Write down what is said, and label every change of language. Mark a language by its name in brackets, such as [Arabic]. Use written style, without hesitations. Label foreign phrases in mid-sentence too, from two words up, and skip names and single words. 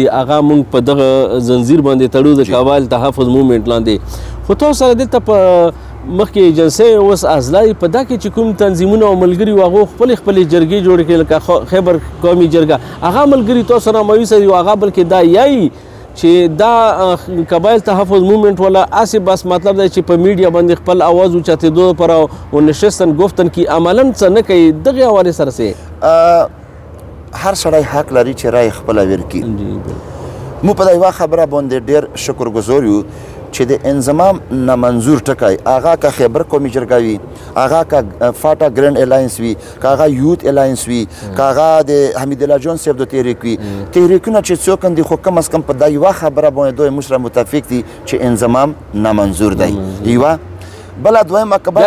[Pashto] هغه موږ په دغه زنځیر باندې تړو د قبایل تحفظ مومنټ لاندې خو تاسو سره دلته په مخکې ایجنسۍ اوس اضلاع په دا کې چې کوم تنظیمونه او ملګري وو هغو خپلې جرګې جوړې کړې لکه خیبر قومي جرګه هغه ملګري تاسو سره مایوسه دي او هغه بلکې دا یایي چې دا قبایل تحفظ مومنټ والا اسی بس مطلب دی چې په میډیا باندې خپل आवाज اوچتېدو لپاره و [Persian] نشستن گفتن [Pashto] کې عملاً څه نه کوي دغې حوالې سره سې هر سړی حق لري چې رای خپله ورکړي مو په یوه خبره باندې ډېر شکرګزار یو چې د انضمام نامنظور ټکی هغه که خیبر قومي جرګه وي هغه که فاټا ګرینډ الاینس وي که هغه یوت الاینس وي که هغه د حمیدالله جان صاحب د تحریک وي تحریکونه چې څوک دي خو کم از کم په دا یوه خبره باندې دوی موږ سره متفق دي چې انضمام نامنظور دی یوه بله دویمه